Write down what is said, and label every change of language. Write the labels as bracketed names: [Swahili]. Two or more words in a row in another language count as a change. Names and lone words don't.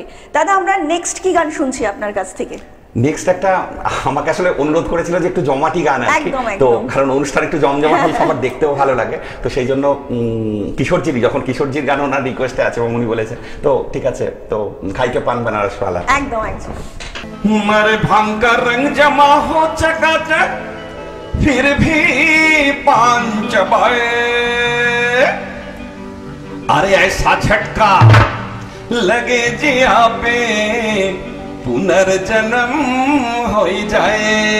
[Bangla] দাদা আমরা নেক্সট কি গান শুনছি আপনার কাছ থেকে? নেক্সট একটা আমাকে আসলে অনুরোধ করেছিল যে একটু জমাটি গান আর কি, তো কারণ অনুষ্ঠান একটু জমজমাট হলে সবার দেখতেও ভালো লাগে, তো সেই জন্য যখন কিশোরজির গান ওনার রিকোয়েস্টে আছে এবং উনি বলেছে, তো ঠিক আছে, তো [Hindi] खाइके पान बनारस वाला [Bangla] একদম একদম। [Hindi] मारे भांग का रंग जमा हो चकाचक फिर भी पान चबाए, अरे ऐसा झटका लगे जिया पे पुनर्जन्म हो जाए,